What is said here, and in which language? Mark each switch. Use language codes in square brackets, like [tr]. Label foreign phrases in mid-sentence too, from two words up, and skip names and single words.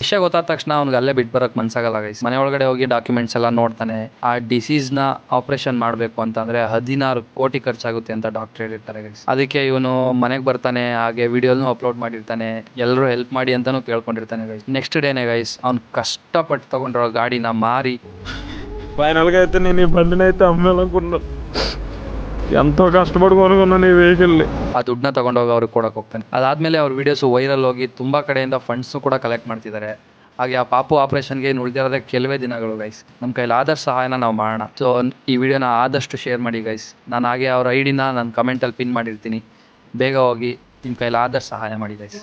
[kn] ವಿಷಯ ಗೊತ್ತಾದ ತಕ್ಷಣ ಅವ್ನಿಗೆ ಅಲ್ಲೇ ಬಿಟ್ಟು ಬರೋಕೆ ಮನ್ಸಾಗಲ್ಲ ಗೈಸ್. ಮನೆ ಒಳಗಡೆ ಹೋಗಿ ಡಾಕ್ಯುಮೆಂಟ್ಸ್ ಎಲ್ಲ ನೋಡ್ತಾನೆ. ಆ ಡಿಸೀಸ್ನ ಆಪರೇಷನ್ ಮಾಡಬೇಕು ಅಂತಂದ್ರೆ 16 ಕೋಟಿ ಖರ್ಚಾಗುತ್ತೆ ಅಂತ ಡಾಕ್ಟರ್ ಹೇಳಿರ್ತಾರೆ ಗೈಸ್. ಅದಕ್ಕೆ ಇವನು ಮನೆಗೆ ಬರ್ತಾನೆ, ಹಾಗೆ ವಿಡಿಯೋನು ಅಪ್ಲೋಡ್ ಮಾಡಿರ್ತಾನೆ, ಎಲ್ಲರೂ ಹೆಲ್ಪ್ ಮಾಡಿ ಅಂತಾನು ಕೇಳ್ಕೊಂಡಿರ್ತಾನೆ ಗೈಸ್. [en] next day [kn] ಗೈಸ್ ಅವ್ನು ಕಷ್ಟಪಟ್ಟು ತಗೊಂಡಿರೋ ಗಾಡಿನ ಮಾರಿ [te] ఫైనల్గా అయితే నేను ఈ బండిని అయితే అమ్మాలనుకున్నాను. ఎంతో కష్టపడి కొనుక్కున్నాను ఈ వెహికల్ని. [kn] ಆ ದುಡ್ಡನ್ನ ತಗೊಂಡೋಗಿ ಅವ್ರಿಗೆ ಕೊಡಕ್ಕೆ ಹೋಗ್ತಾನೆ. ಅದಾದ್ಮೇಲೆ ಅವ್ರ [en] videos viral [kn] ಹೋಗಿ ತುಂಬಾ ಕಡೆಯಿಂದ ಫಂಡ್ಸ್ ಕೂಡ ಕಲೆಕ್ಟ್ ಮಾಡ್ತಿದ್ದಾರೆ. ಹಾಗೆ ಆ ಪಾಪು ಆಪರೇಷನ್ಗೆ ಉಳಿದಿರೋದೇ ಕೆಲವೇ ದಿನಗಳು ಗೈಸ್. ನಮ್ಮ ಕೈಲಿ ಆದಷ್ಟು ಸಹಾಯನ ನಾವು ಮಾಡೋಣ. ಸೊ ಈ ವಿಡಿಯೋನ ಆದಷ್ಟು ಶೇರ್ ಮಾಡಿ ಗೈಸ್. ನಾನು ಹಾಗೆ ಅವ್ರ ID ನ ನಾನು ಕಮೆಂಟಲ್ಲಿ ಪಿನ್ ಮಾಡಿರ್ತೀನಿ. ಬೇಗ ಹೋಗಿ ನಿಮ್ಮ ಕೈಲಿ ಆದಷ್ಟು ಸಹಾಯ ಮಾಡಿ ಗೈಸ್.